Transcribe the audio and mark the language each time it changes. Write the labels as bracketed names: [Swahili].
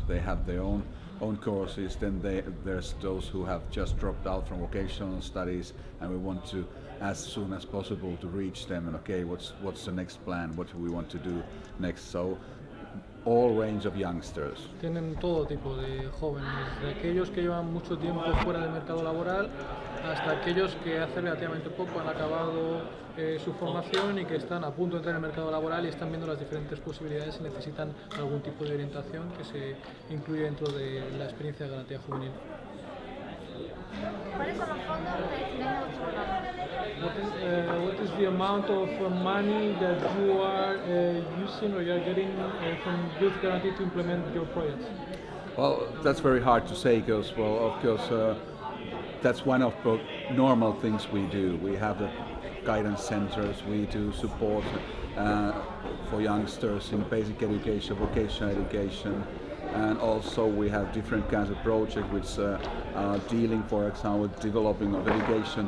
[English] They have their own courses. Then there's those who have just dropped out from vocational studies, and we want to, as soon as possible, to reach them. And okay, what's the next plan? What do we want to do next? So all range of youngsters. [Spanish] Tienen todo tipo de jóvenes, de aquellos que llevan mucho tiempo fuera del mercado laboral hasta aquellos que hace relativamente poco han acabado su formación y que están a punto de entrar en el mercado laboral y están viendo las diferentes posibilidades y necesitan algún tipo de orientación que se incluye dentro de la experiencia de garantía juvenil. ¿Cuáles son los fondos que destináis a vuestro programa? [English] What is the amount of money that you are using or you are getting from Youth Guarantee to implement your projects? Well, that's very hard to say because, well, of course, that's one of the normal things we do. We have the guidance centers, we do support for youngsters in basic education, vocational education, and also we have different kinds of projects which are dealing, for example, with developing of education.